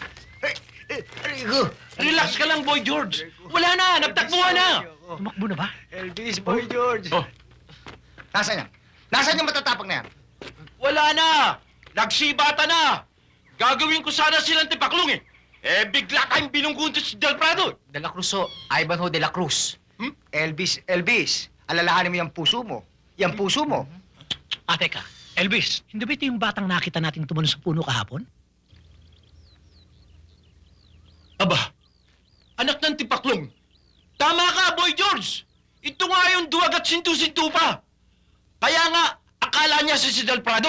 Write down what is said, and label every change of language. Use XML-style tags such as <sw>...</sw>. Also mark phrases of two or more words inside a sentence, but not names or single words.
<tl>Relax ka lang, Boy George! Wala na! Nagtakbuhan na! Tumakbo na ba? Elvis, Boy George. Oh. Nasaan yan? Nasaan yung matatapang na yan? Wala na! Nagsibata na! Gagawin ko sana silang tipaklong Eh, bigla tayong binunggunto si Del Prado! De La Cruz, Ivanhoe de la Cruz. Elvis, alalahanin mo yung puso mo. Yung puso mo. Teka. Elvis, hindi ba ito yung batang nakita nating tumalon sa puno kahapon? Aba, anak ng tipaklong. Tama ka, Boy George! Ito nga yung duwag at sintu-sintu pa. Kaya nga, akala niya si Del Prado.</tl>